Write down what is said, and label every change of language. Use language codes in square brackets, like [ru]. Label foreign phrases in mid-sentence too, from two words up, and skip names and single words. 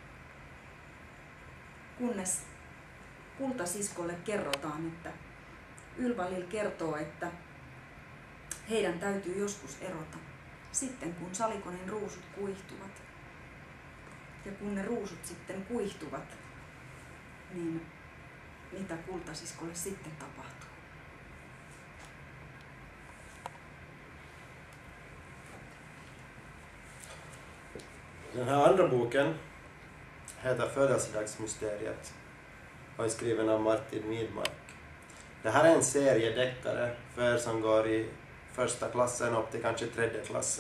[fi] Kunnes kultasiskolle kerrotaan, että Ylva-Lil kertoo, että heidän täytyy joskus erota sitten kun Salikonin ruusut kuihtuvat. Ja kun ne ruusut sitten kuihtuvat, niin mitä kultasiskolle sitten tapahtuu? [sv] Den här andra boken heter Födelsedagsmysteriet och är skriven av Martin Widmark. Det här är en serie deckare för er som går i första klassen upp till kanske tredje klassen.